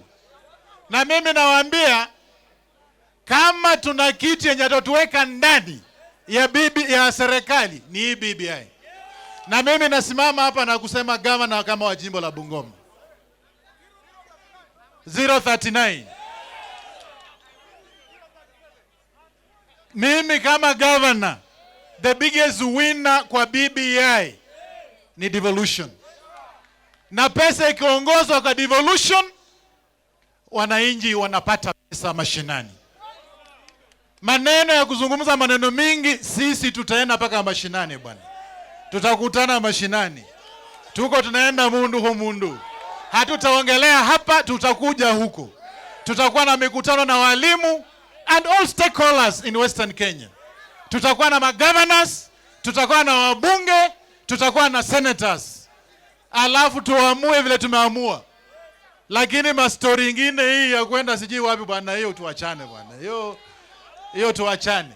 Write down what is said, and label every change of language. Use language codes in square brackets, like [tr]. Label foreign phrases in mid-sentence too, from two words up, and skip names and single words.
[sw] Na mimi nawaambia kama tuna kiti yenye tutuweka ndani ya serikali ni hii BBI. Na mimi nasimama hapa na kusema governor kama wa jimbo la Bungoma 039. Mimi kama governor, [en] the biggest winner [sw] kwa BBI ni [en] devolution. [sw] Na pesa ikiongozwa kwa devolution, wananchi wanapata pesa mashinani. Maneno ya kuzungumza maneno mingi, sisi tutaenda mpaka mashinani bwana. Tutakutana mashinani. Tuko tunaenda [luy] mundu ho mundu. [sw] Hatutaongelea hapa, tutakuja huko. Tutakuwa na mikutano na walimu [en] and all stakeholders in Western Kenya. [sw] Tutakuwa na governors, tutakuwa na wabunge, tutakuwa na senators. Alafu tuamue vile tumeamua. Lakini mastori ingine hii ya kwenda sijui wapi bwana, hiyo tuachane bwana. Hiyo tuachane.